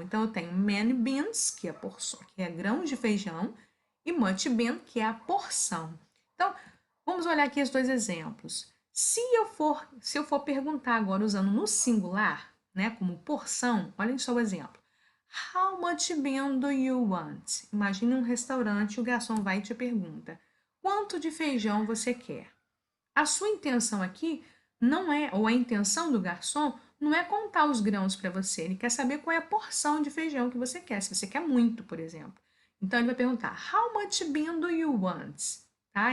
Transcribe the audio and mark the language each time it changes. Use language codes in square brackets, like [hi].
[pt] Então, eu tenho many beans, que é, porção, que é grãos de feijão, e much bean, que é a porção. Então, vamos olhar aqui os dois exemplos. Se eu for perguntar agora usando no singular, né, como porção, olhem só o exemplo. [en] How much bean do you want? [pt] Imagine um restaurante e o garçom vai e te pergunta: quanto de feijão você quer? A sua intenção aqui não é, ou a intenção do garçom não é contar os grãos para você, ele quer saber qual é a porção de feijão que você quer, se você quer muito, por exemplo. Então ele vai perguntar: [en] How much bean do you want? [pt] Tá?